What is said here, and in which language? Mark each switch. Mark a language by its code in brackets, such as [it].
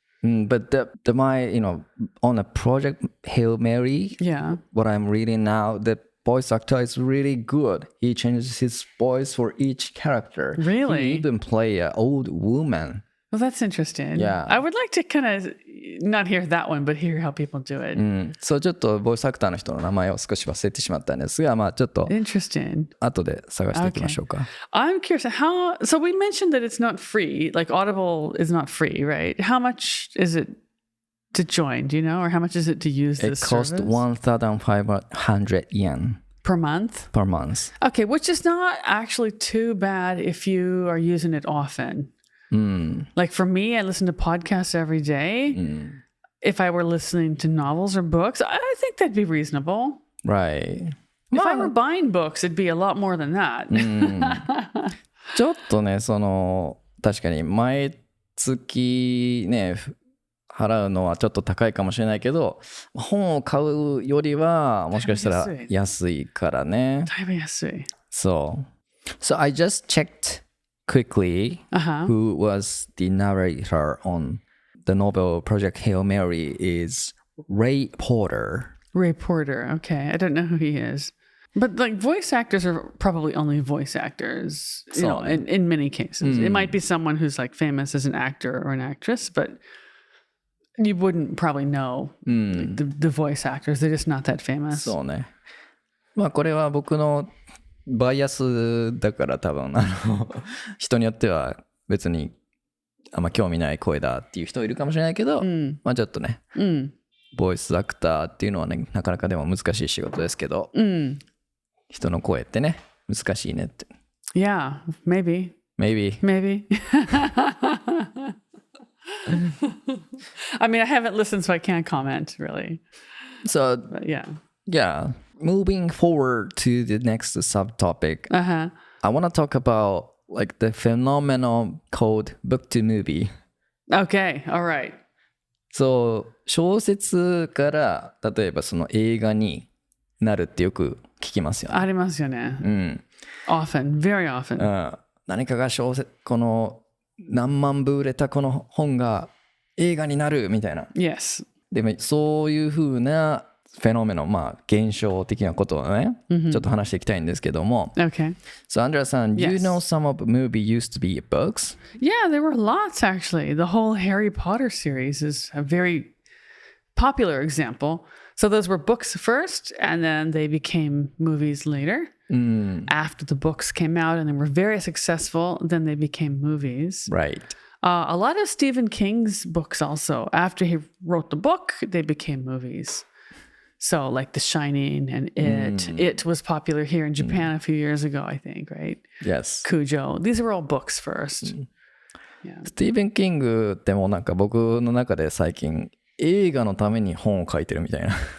[en] But on a Project Hail Mary, what I'm reading now, the voice actor is really good. He changes his voice for each character. Really? He even play an old woman. Well, that's interesting. Yeah. I would like to kind of not hear that one, but hear how people do it. [ja] そうちょっとボイスアクターの人の名前を少し忘れてしまったんですが、ちょっと [en] Interesting. [ja] 後で探していきましょうか。 [en] I'm curious so we mentioned that it's not free, like Audible is not free, right? How much is it to join, do you know? Or how much is it to use this service? It costs 1,500 yen. Per month? Per month. Okay, which is not actually too bad if you are using it often. Like for me, I listen to podcasts every day. If I were listening to novels or books, I think that'd be reasonable. Right. If I were buying books, it'd be a lot more than that. [ja] ちょっとね、確かに毎月ね、払うのはちょっと高いかもしれないけど、本を買うよりはもしかしたら安いからね。だいぶ安い。 [en] So I just checked quickly who was the narrator on the novel Project Hail Mary is Ray Porter. Ray Porter. Okay. I don't know who he is. But like voice actors are probably only voice actors, you know, in many cases. It might be someone who's like famous as an actor or an actress, but you wouldn't probably know like, the voice actors. They're just not that famous. [ja] そうね。まあこれは僕のバイアスだから多分人によっては別にあんま興味ない声だっていう人いるかもしれないけど、まあちょっとね、ボイスアクターっていうのはね、なかなかでも難しい仕事ですけど、人の声ってね、難しいねって。 [en] Yeah, maybe. Maybe. I mean, I haven't listened, so I can't comment, really. So, but yeah. Moving forward to the next subtopic, I want to talk about like the phenomenon called book to movie. Okay, all right. [ja] そう、小説から例えばその映画になるってよく聞きますよね。ありますよね。 [en] Often, very often. [ja] 何かがこの何万部売れたこの本が映画になるみたいな。 [en] Yes. [ja] でもそういう風なフェノメノン、まあ現象的なことをね、ちょっと話していきたいんですけども。 [en] Okay. So Andrea さん、you know some of the movie used to be books? Yeah, there were lots actually. The whole Harry Potter series is a very popular example. So those were books first, and then they became movies later. After the books came out and they were very successful, then they became movies. Right. A lot of Stephen King's books also. After he wrote the book, they became movies. So like The Shining and It was popular here in Japan a few years ago, I think, right? Yes. Cujo. These were all books first. Yeah. [ja] スティーブン・キングってもうなんか僕の中で最近映画のために本を書いてるみたいな。